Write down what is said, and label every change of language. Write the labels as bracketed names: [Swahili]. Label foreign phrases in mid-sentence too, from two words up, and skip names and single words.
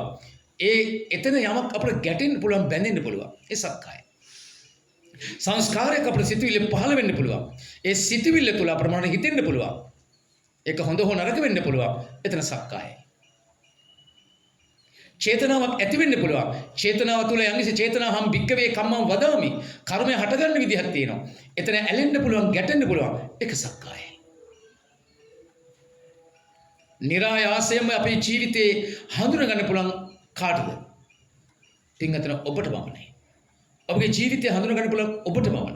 [Sinhala] එතන යමක් අපට ගැටෙන්න පුළුවන්, බැඳෙන්න පුළුවන්. ඒ සක්කාය. සංස්කාරයක් අපේ සිතුවිල්ල පහළ වෙන්න පුළුවන්. ඒ සිතුවිල්ල තුළ අපට මොනවද හිතෙන්න පුළුවන්. ඒක හොඳ හෝ නරක වෙන්න පුළුවන්. එතන සක්කායයි. චේතනාවක් ඇති වෙන්න පුළුවන්. චේතනාව තුළ යම්කිසි [Pali] චේතනාවම් භික්කවේ කම්මං වදාමි. [Sinhala] කර්මය හටගන්න විදිහක් තියෙනවා. එතන ඇලෙන්න පුළුවන්, ගැටෙන්න පුළුවන්. ඒක සක්කායයි. නිරායාසයෙන්ම අපේ ජීවිතේ හඳුනගන්න පුළුවන් කාටද? පින්වතුනි ඔබට පමණයි. ඔබගේ ජීවිතය හඳුනගන්න පුළුවන් ඔබට පමණයි.